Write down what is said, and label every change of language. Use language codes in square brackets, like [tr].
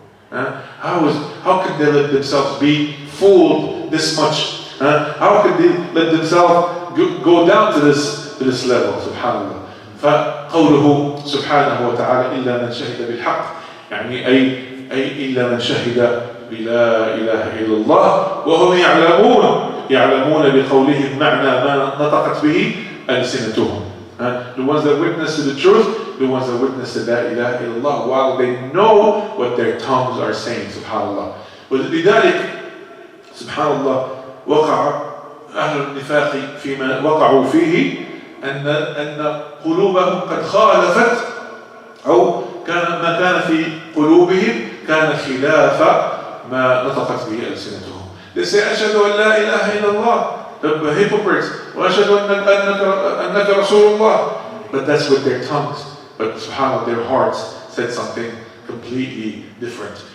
[en] How could they let themselves be fooled this much? How could they let themselves go down to this level? [ar] Subhanallah. فقوله سبحانه وتعالى إلا من شهد بالحق يعني أي إلا من شهد بلا إله إلا الله وهم يعلمون بقولهم معنى ما نطقت به ألسنتهم. [en] The ones that witness to the truth, the ones that witness to La ilaha illallah, while they know what their tongues are saying. [ar] Subhanallah. ولذلك سبحان الله وقع أهل النفاق فيما وقعوا فيه أن قلوبهم قد خالفت أو ما كان في قلوبهم كان خلاف ما نطقت به ألسنتهم. [en] They say [ar] أشهد أن لا إله إلا الله. [en] The hypocrites. [ar] وأشهد أنك رسول الله. [en] But that's with their tongues. But subhanallah, their hearts said something completely different.